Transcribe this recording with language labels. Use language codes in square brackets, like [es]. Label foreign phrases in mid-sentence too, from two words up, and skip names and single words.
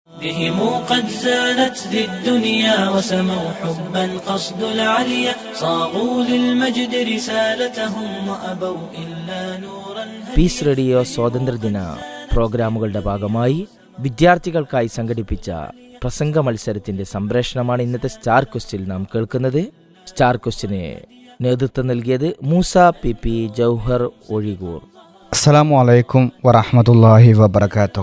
[ar] بهم قد زانت ذي الدنيا وسموا حبا قصد العليا صاغوا للمجد رسالتهم وأبوا إلا نورا [ml] പീസ് റേഡിയോ സ്വാതന്ത്ര്യദിന പ്രോഗ്രാമുകളുടെ ഭാഗമായി വിദ്യാർത്ഥികൾക്കായി സംഘടിപ്പിച്ച പ്രസംഗ മത്സരത്തിന്റെ സംപ്രേഷണമാണ് ഇന്നത്തെ സ്റ്റാർ ക്വസ്റ്റിൽ നാം കേൾക്കുന്നത്. സ്റ്റാർ ക്വസ്റ്റിന് നേതൃത്വം നൽകിയത് മൂസ പി ജൗഹർ ഒഴികൂർ. [ar] السلام عليكم ورحمة الله وبركاته.